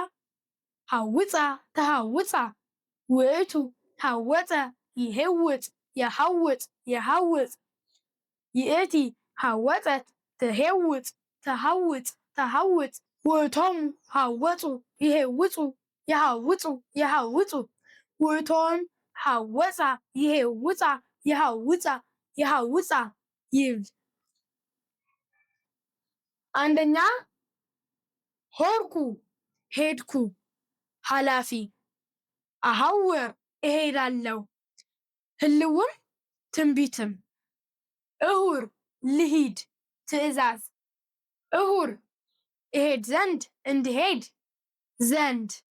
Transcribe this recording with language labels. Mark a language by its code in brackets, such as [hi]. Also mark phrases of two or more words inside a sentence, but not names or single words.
[gez] ሐውፃ ተሐውፃ ውእቱ ሐወፀ ይሄውፅ የሐውፅ የሐውፅ ይእቲ ሐወፀት ትሄውፅ ተሐውፅ ተሐውፅ ውእቶሙ ሐወፁ ይሄውፁ የሐውፁ የሐውፁ ውእቶን ሐወፃ ይሄውፃ የሐውፃ የሐውፃ ይብል። [am] አንደኛ ሆርኩ ሄድኩ ኃላፊ አሐውር እሄዳለሁ ህልውም ትንቢትም እሁር ልሂድ ትእዛዝ እሁር እሄድ ዘንድ እንድሄድ ዘንድ